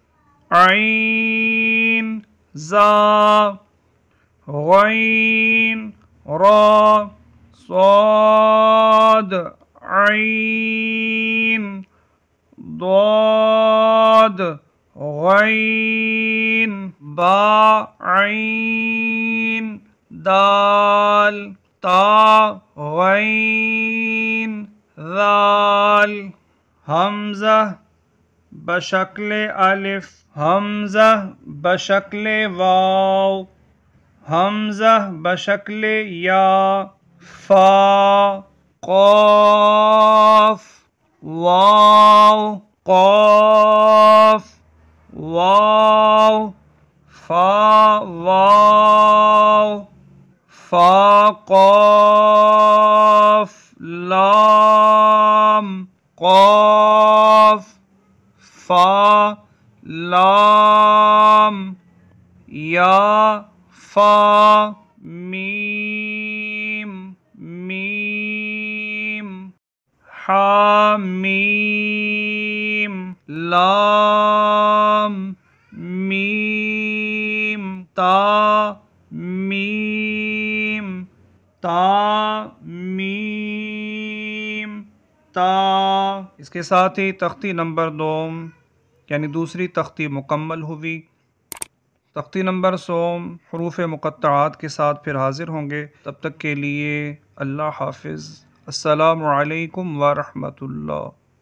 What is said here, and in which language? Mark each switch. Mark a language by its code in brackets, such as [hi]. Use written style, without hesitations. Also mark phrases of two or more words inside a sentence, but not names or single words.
[ur] عین زا غین را صاد عین ضاد غین با عین دال تا غین ذال حمزہ بشکل الف حمزہ بشکل واو حمزہ بشکل یا فا قاف واو قاف واو فا واو فا قاف لام قاف فا لام یا فا میم میم حا میم لام میم تا میم تا میم تا۔ اس کے ساتھ ہی تختی نمبر 2 یعنی دوسری تختی مکمل ہوئی۔ تختی نمبر 100 حروف مقطعات کے ساتھ پھر حاضر ہوں گے، تب تک کے لیے اللہ حافظ۔ [ar] السلام علیکم ورحمۃ اللہ۔